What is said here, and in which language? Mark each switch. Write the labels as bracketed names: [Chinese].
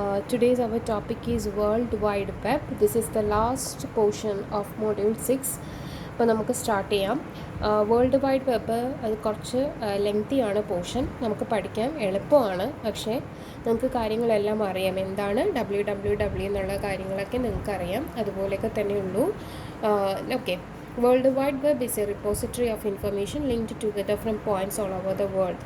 [English] Today's our topic is World Wide Web. This is the last portion of Module 6. [Malayalam] അപ്പോൾ നമുക്ക് start ചെയ്യാം. World wide web അത് കുറച്ച് ലെങ്തിയാണ് portion. നമുക്ക് പഠിക്കാൻ എളുപ്പമാണ്, പക്ഷേ നിങ്ങൾക്ക് കാര്യങ്ങളെല്ലാം അറിയാം. എന്താണ് WWW എന്നുള്ള കാര്യങ്ങളൊക്കെ നിങ്ങൾക്കറിയാം. അതുപോലെയൊക്കെ തന്നെയുള്ളൂ. Okay. [English] World Wide Web is a repository of information linked together from points all over the world.